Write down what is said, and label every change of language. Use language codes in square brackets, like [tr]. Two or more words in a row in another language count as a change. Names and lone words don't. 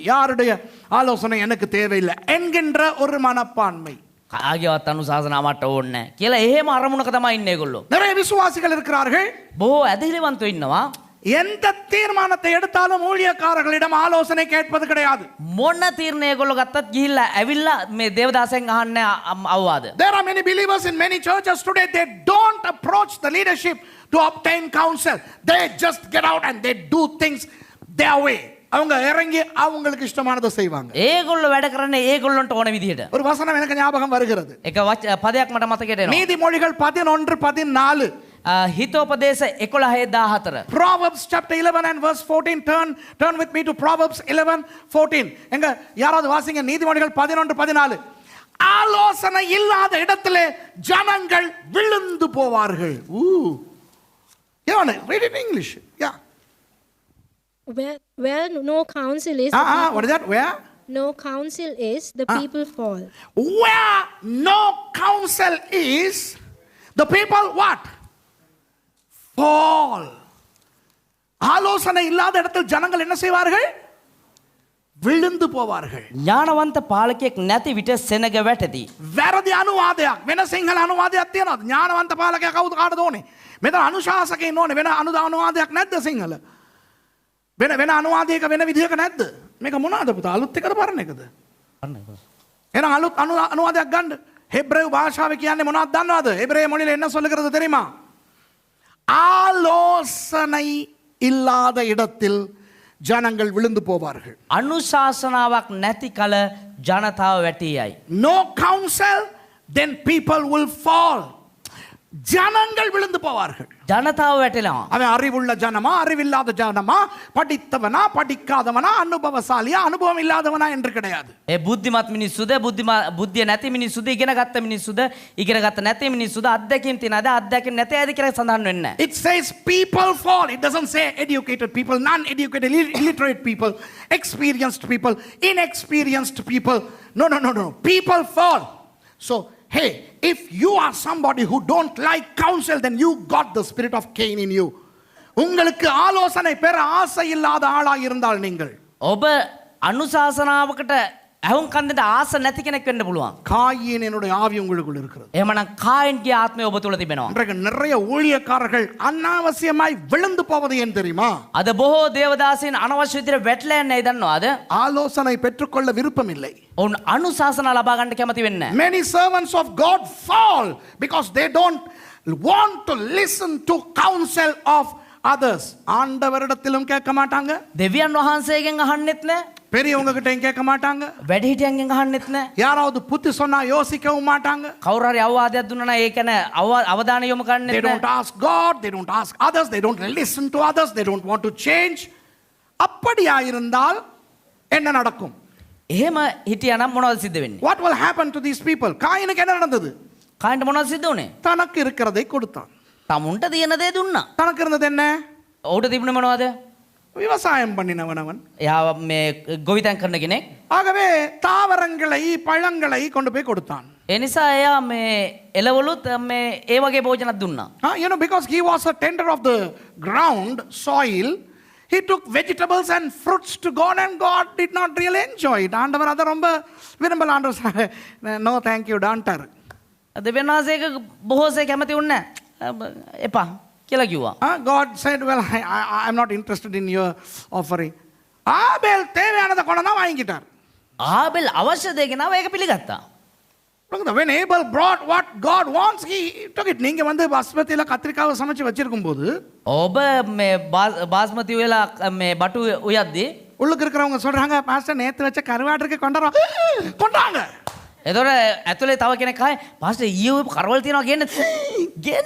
[ta] யாருடைய ஆலோசனை எனக்கு தேவையில்லை என்கின்ற ஒரு மனப்பான்மை. [si] කාගේවත් අනුශාසනා මට ඕනේ නැහැ කියලා එහෙම අරමුණක තමයි ඉන්නේ ඒගොල්ලෝ. [ta] நிறைய விசுவாசிகள் இருக்கிறார்கள், [si] බොහෝ ඇදහිලිවන්තයෝ ඉන්නවා. [ta] எந்த தீர்மானத்தை எடுத்தாலும் ஊழியக்காரர்களிடம் ஆலோசனை கேட்பது கிடையாது. [si] මොන තීරණය ඒගොල්ලෝ ගත්තත් ගිහිල්ලා ඇවිල්ලා මේ දේවදාසෙන් අහන්නේ අවවාද. [en] There are many believers in many churches today, they don't approach the leadership to obtain counsel. They just get out and they do things their way. [ta] அவங்க இறங்கி அவங்களுக்கு இஷ்டமானதை செய்வாங்க. [si] ඒගොල්ලෝ වැඩ කරන්නේ ඒගොල්ලන්ට ඕන විදිහට. [ta] ஒரு வசனம் எனக்கு ஞாபகம் வருகிறது. [si] එක පදයක් මට මතකයට එනවා. [ta] நீதிமொழிகள் 11:14. [si] හිතෝපදේශ 11:14. [en] Proverbs chapter 11 and verse 14. Turn with me to Proverbs 11:14. [ta] எங்க யாராவது வாசிங்க நீதிமொழிகள் 11:14. ஆலோசனை இல்லாத இடத்திலே ஜனங்கள் விழுந்து போவார்கள். [en] Read it in English. Yeah. Where no counsel is, what is that? Where no counsel is, the people fall. Where no counsel is, the people what? Fall. [ta] ஆலோசனை இல்லாத இடத்தில் ஜனங்கள் என்ன செய்வார்கள்? விழுந்து போவார்கள். [si] ඥානවන්ත පාලකයෙක් නැති විට සෙනග වැටදී. වැරදි අනුවාදයක් වෙන සිංහල අනුවාදයක් තියෙනවා. ඥානවන්ත පාලකයා කවුද කාටද ඕනේ? මෙතන අනුශාසකයින් ඕනේ. වෙන අනුවාදයක් නැද්ද සිංහල? වෙන අනුවාදයක වෙන විදිහක නැද්ද? මේක මොනවාද පුතා? අලුත් එකද පරණ එකද? එහෙනම් අලුත් අනුවාදයක් ගන්න. හෙබ්‍රෙයු භාෂාවේ කියන්නේ මොනවද දන්නවද? ஹெப்ரேய மொழியில என்ன சொல்லுகிறது தெரியுமா? ஆலோசனை இல்லாத இடத்தில் ஜனங்கள் விழுந்து போவார்கள். අනුශාසනාවක් නැති කල ජනතාව වැටී යයි. [en] No counsel, then people will fall. [ta] ஜனங்கள் விழுந்து போவார்கள். [si] ජනතාව වැටෙනවා. [ta] அவன் அறிவுள்ள ஜனமா, அறிவில்லாத ஜனமா, படித்தவனா, படிக்காதவனா, அனுபவசாலியா, அனுபவம் இல்லாதவனா என்று கிடையாது. [si] ඒ බුද්ධිමත් මිනිස්සුද, බුද්ධිය නැති මිනිස්සුද, ඉගෙන ගත්ත මිනිස්සුද, ඉගෙන ගත්ත නැති මිනිස්සුද, අත්දැකීම් තියනද, අත්දැකීම් නැති ඇද කියලා සඳහන් වෙන්නේ නැහැ. [en] It says people fall. It doesn't say educated people, non-educated, illiterate people, experienced people, inexperienced people. No. People fall. So, hey, if you are somebody who don't like counsel, then you got the spirit of Cain in you. [ta] உங்களுக்கு ஆலோசனை பெற ஆசை இல்லாத ஆளாக இருந்தால் நீங்கள் [si] ඔබ අනුශාසනාවකට ඇහුම් කන්දට ආස නැති කෙනෙක් වෙන්න පුළුවන්. [ta] காயினுடைய ஆவி உங்களுக்குள் இருக்கிறது. [si] එහෙමනම් කායින්ගේ ආත්මය ඔබ තුළ තිබෙනවා. [ta] இன்றைக்கு நிறைய ஊழியக்காரர்கள் அனாவசியமாய் விழுந்து போவது ஏன் தெரியுமா? [si] අද බොහෝ දේවදාසීන් අනවශ්‍ය විදිහට වැටලා යන්නේ දන්නවද? [ta] ஆலோசனை பெற்றுக்கொள்ள விருப்பம் இல்லை. [si] ඔවුන් අනුශාසනා ලබා ගන්න කැමති වෙන්නේ නැහැ. [en] Many servants of God fall because they don't want to listen to counsel of others. [ta] ஆண்டவரிடத்திலும் கேட்க மாட்டாங்க, [si] දෙවියන් වහන්සේගෙන් අහන්නෙත් නැහැ. [ta] பெரியவங்க கிட்டயும் கேட்க மாட்டாங்க, [si] වැඩිහිටියන්ගෙන් අහන්නෙත් නැහැ. [ta] யாராவது புத்தி சொன்னா யோசிக்கவும் மாட்டாங்க. [si] කවුරු හරි අවවාදයක් දුන්නා නම් ඒක නෑ අවධානය යොමු [en] They [si] කරන්නෙත් [en] don't [si] නැහැ. [en] ask God, they don't ask others, they don't listen to others, they don't want to change. [ta] அப்படியா இருந்தால் என்ன நடக்கும்? [si] එහෙම හිටියානම් මොනවද සිද්ධ වෙන්නේ? [en] What will happen to these people? [ta] காயினுக்கு என்ன நடந்தது? [si] කායින්ට මොනවද සිද්ධ වුනේ? [ta] தனக்கு இருக்கிறதை கொடுத்தான். [si] තමුන්ට තියෙන දේ දුන්නා. [ta] தனக்கு இருந்தது என்ன? [si] ඔහුට තිබුණේ මොනවද? [ta] விவசாயம் பண்ணினவன் அவன். [si] එයා මේ ගොවිතැන් කරන කෙනෙක්. [ta] ஆகவே தாவரங்களை பழங்களை கொண்டு போய் கொடுத்தான். [si] ඒ නිසා එයා මේ එළවලුත් මේ ඒ වගේ භෝජනක් දුන්නා. [en] You know, because he was a tender of the ground, soil, he took vegetables and fruits to God and God did not really enjoy it. [ta] ஆண்டவர் அதை ரொம்ப விரும்பல. ஆண்டவர் [en] no thank you [ta] டான்ட்டார். [si] දෙවියන් වහන්සේක බොහෝසේ කැමති වුණේ නැහැ. එපා කියලා කිව්වා. [en] God said, well, I'm not interested in your offering. [ta] ஆபேல் தேவையானதை கொண்டு தான் வாங்கிட்டார். [si] ආබෙල් අවශ්‍ය දේ ගෙනාව ඒක පිළිගත්තා. [en] When Abel brought what God wants, he took it. [ta] நீங்க வந்து பாஸ்மதியில கத்திரிக்காவை சமைச்சு வச்சிருக்கும் போது [si] ඔබ මේ බාස්මති වෙලා මේ බටු උයද්දී [ta] உள்ளுக்கு இருக்கிறவங்க சொல்றாங்க, பாஸ்டர் நேத்து வச்ச கருவாட்டுக்கு கொண்டாங்க. [si] එතකොට ඇතුලේ තව කෙනෙක් ආයේ පාස්ටර් ඊයේ කරවල තියනවා ගේන්න.